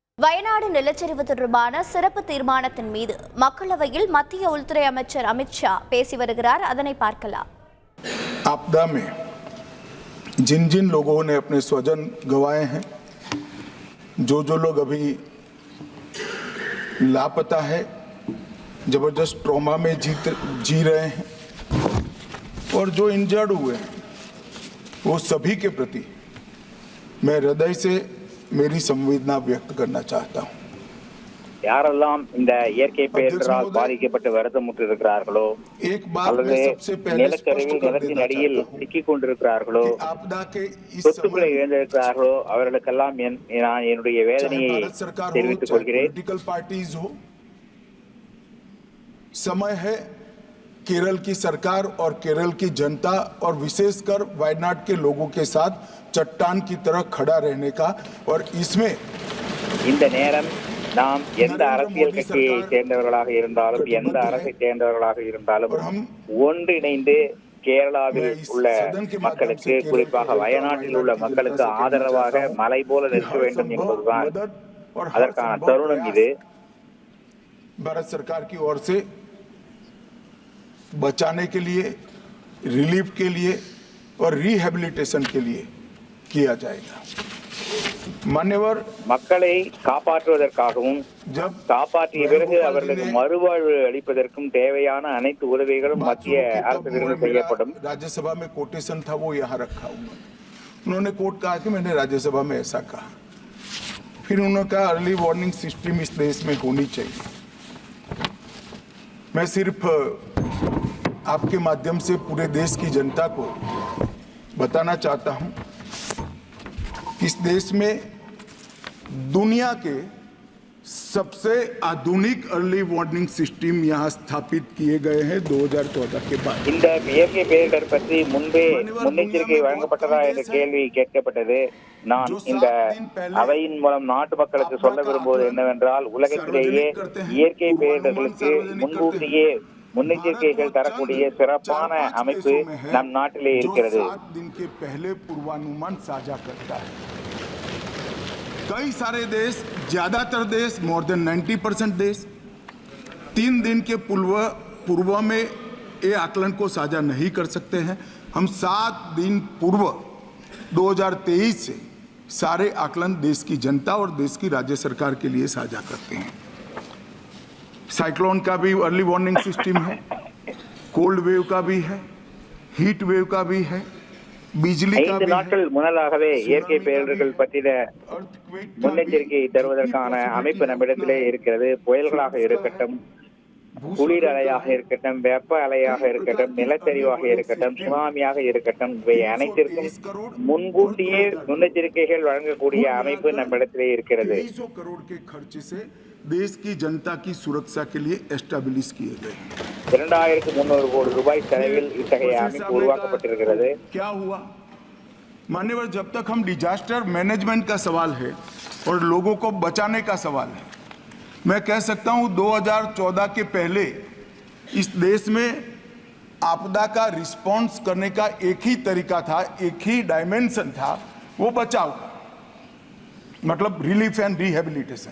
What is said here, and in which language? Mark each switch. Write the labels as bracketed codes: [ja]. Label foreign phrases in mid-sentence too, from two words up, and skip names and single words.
[ta] வயநாடு நிலச்சரிவு தொடர்பான சிறப்பு தீர்மானத்தின் மீது மக்களவையில் மத்திய உள்துறை அமைச்சர் அமித் ஷா பேசி வருகிறார். அதனை பார்க்கலாம். [hi] आपदा में जिन जिन लोगों ने अपने स्वजन गंवाए हैं, जो लोग अभी लापता है, जबरदस्त ट्रॉमा में जी रहे हैं और जो इंजर्ड हुए हैं, वो सभी के प्रति मैं हृदय से मेरी संवेदना व्यक्त करना चाहता हूं। [ta] யாரெல்லாம் இந்த இயற்கை பேரிடரால் பாதிக்கப்பட்டு வருத்தமுற்று இருக்கிறார்களோ அல்லது நிலச்சரிவில் நிலத்தின் அடியில் சிக்கிக் கொண்டிருக்கிறார்களோ சொத்துக்களை இழந்திருக்கிறார்களோ அவர்களுக்கெல்லாம் நான் என்னுடைய வேதனையை தெரிவித்துக் கொள்கிறேன். [hi] समय है केरल की सरकार और केरल की जनता और विशेषकर वायनाड के लोगों के साथ चट्टान की तरह खड़ा रहने का और इसमें [ta] இந்த நேரம் நாம் எந்த அரசியல் கட்சியை சேர்ந்தவர்களாக இருந்தாலும் எந்த அரசை சேர்ந்தவர்களாக இருந்தாலும் ஒன்றிணைந்து கேரளாவில் உள்ள மக்களுக்கு குறிப்பாக வயநாட்டில் உள்ள மக்களுக்கு ஆதரவாக மலை போல நிற்க வேண்டும் என்பதுதான் அதற்கான தருணம். இது [hi] भारत सरकार की ओर से बचाने के लिए, रिलीफ के लिए और रिहेबिलिटेशन के लिए किया जाएगा. मान्यवर [ta] மக்களை காப்பாற்றுவதற்காகவும் காப்பாற்றிய பிறகு அவர்களுக்கு மறுவாழ்வு அளிப்பதற்கும் தேவையான அனைத்து உதவிகளும் மத்திய அரசிடம் செய்யப்படும். [hi] राज्यसभा में कोटेशन था, वो यहाँ रखा हुआ. उन्होंने कोर्ट कहा कि मैंने राज्यसभा में ऐसा कहा. फिर उन्होंने कहा [en] early warning system [hi] इस देश में होनी चाहिए. मैं सिर्फ आपके माध्यम से पूरे देश की जनता को बताना चाहता हूं, इस देश में दुनिया के सबसे आधुनिक [en] early warning system [hi] यहाँ स्थापित किए गए हैं 2014 के बाद. [ta] இந்த இயற்கை பேரிடர் பற்றி முன்னெச்சரிக்கை வழங்கப்பட்டதா என்ற கேள்வி கேட்கப்பட்டது. நான் இந்த அவையின் மூலம் நாட்டு மக்களுக்கு சொல்ல விரும்புவது என்னவென்றால், உலகத்திலேயே இயற்கை பேரிடர்களுக்கு முன்கூட்டியே முன்னெச்சரிக்கைகள் தரக்கூடிய சிறப்பான அமைப்பு நம் நாட்டிலே இருக்கிறது. [hi] कई सारे देश, ज्यादातर देश, [en] more than [hi] 90% देश 3 दिन के पूर्व में ये आकलन को साझा नहीं कर सकते हैं. हम 7 दिन पूर्व 2023 से सारे आकलन देश की जनता और देश की राज्य सरकार के लिए साझा करते हैं. साइक्लोन का भी [en] early warning system [hi] है, [en] cold wave [hi] का भी है, [en] heat wave [hi] का भी है, बिजली का भी है. [ta] நாட்கள் முன்னதாகவே இயற்கை பேரிடர்கள் பற்றின முன்னெச்சரிக்கை தருவதற்கான அமைப்பு நம்மிடத்திலே இருக்கிறது. புயல்களாக இருக்கட்டும், குளிர் அலையாக இருக்கட்டும், வெப்ப அலையாக இருக்கட்டும், நிலச்சரிவாக இருக்கட்டும், சுனாமியாக இருக்கட்டும், இவை அனைத்திற்கும் முன்கூட்டியே முன்னெச்சரிக்கைகள் வழங்கக்கூடிய அமைப்பு நம்மிடத்திலே இருக்கிறது. [hi] देश की जनता की सुरक्षा के लिए एस्टैब्लिश किए गए. [ta] 2300 கோடி ரூபாய் செலவில் இத்தகைய அமைப்பு உருவாக்கப்பட்டிருக்கிறது. [hi] क्या हुआ मान्यवर, जब तक हम [en] disaster management [hi] का सवाल है और लोगों को बचाने का सवाल है, मैं कह सकता हूं 2014 के पहले इस देश में आपदा का रिस्पॉन्स करने का एक ही तरीका था, एक ही डायमेंशन था, वो बचाव, मतलब [en] relief and rehabilitation.